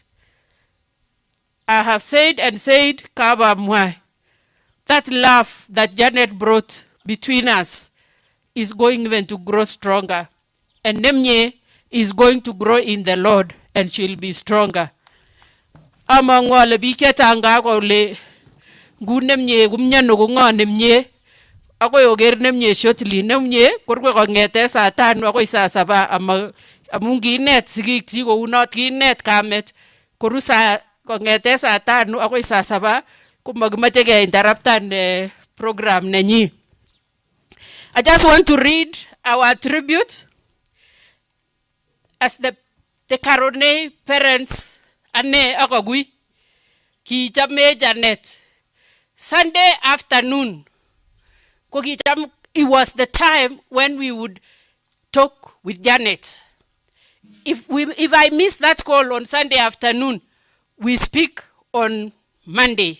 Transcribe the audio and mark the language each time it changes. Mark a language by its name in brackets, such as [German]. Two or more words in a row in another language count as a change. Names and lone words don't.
[English] I have said and said, Kaba Mwai, that love that Janet brought between us is going even to grow stronger. And Nemye is going to grow in the Lord, and she'll be stronger. [Kalenjin] Among all the biketanga le gunemye gumnyano gunga nemye ako yoger nemye shortly nemye korwe kongete saa 5 ako saa 7 amungi net sigik go unot ki net kamet korusa kongete saa 5 ako saa 7 kumagmache ge interruptan program nenyi. [English] I just want to read our tribute as the Karoney parents [Kalenjin] ane akagui ki chame Janet. [English] Sunday afternoon, it was the time when we would talk with Janet. If I miss that call on Sunday afternoon, we speak on Monday.